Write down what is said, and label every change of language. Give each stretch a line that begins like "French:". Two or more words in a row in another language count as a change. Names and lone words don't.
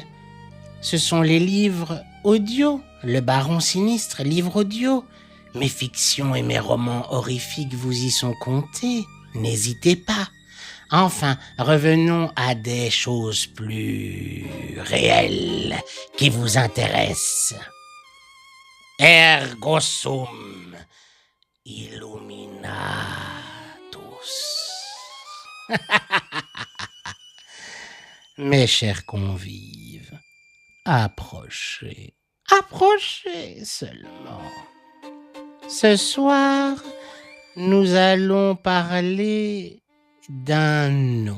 French: Ce sont les livres audio, le Baron Sinistre, livre audio. Mes fictions et mes romans horrifiques vous y sont comptés. N'hésitez pas. Enfin, revenons à des choses plus réelles qui vous intéressent.
Latin: Ergo sum illuminatus.
French: Mes chers convives, approchez, approchez seulement. Ce soir, nous allons parler d'un nom.